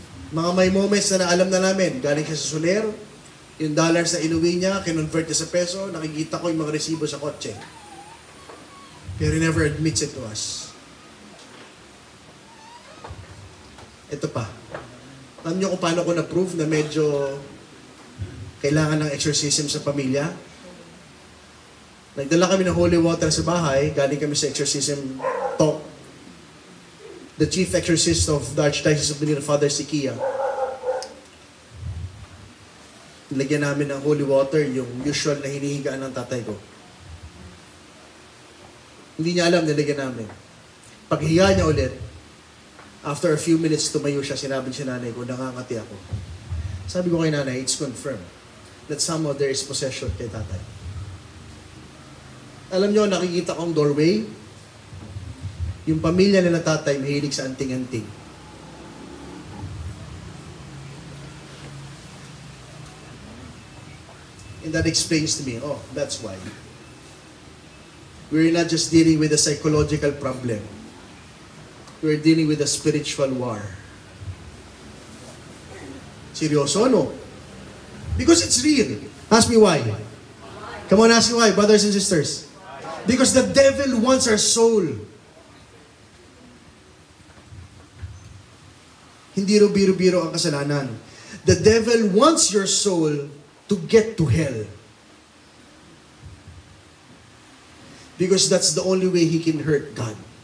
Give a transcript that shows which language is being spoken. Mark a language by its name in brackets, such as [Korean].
[Filipino] Mga may moments na alam na namin, galing siya sa Soler, yung dollars na inuwi niya, kinonvert niya sa peso, nakikita ko yung mga resibo sa kotse. [English] Pero he never admits it to us. [Filipino] Ito pa. Alam niyo kung paano ko na-prove na medyo kailangan ng exorcism sa pamilya? Nagdala kami ng holy water sa bahay, galing kami sa exorcism talk. [English] The chief exorcist of the Archdiocese of Manila, Father Sikia. [Filipino] Nilagyan namin ng holy water, yung usual na hinihigaan ng tatay ko. Hindi niya alam, nilagyan namin. Paghiga niya ulit, [English] after a few minutes, [Filipino] tumayo siya, sinabi siya nanay ko, nakangati ako. Sabi ko kay nanay, [English] it's confirmed that somehow there is possession kay tatay. [Filipino] Alam niyo, nakikita kong doorway, yung pamilya nila tatay mahilig sa anting-anting. [English] And that explains to me, oh, that's why. We're not just dealing with a psychological problem. We're dealing with a spiritual war. [Filipino] Seryoso, no? [English] Because it's real. Ask me why. Come on, ask me why, brothers and sisters. Because the devil wants our soul. [Filipino] Hindi ro biro-biro ang kasalanan. [English] The devil wants your soul to get to hell. Because that's the only way he can hurt God.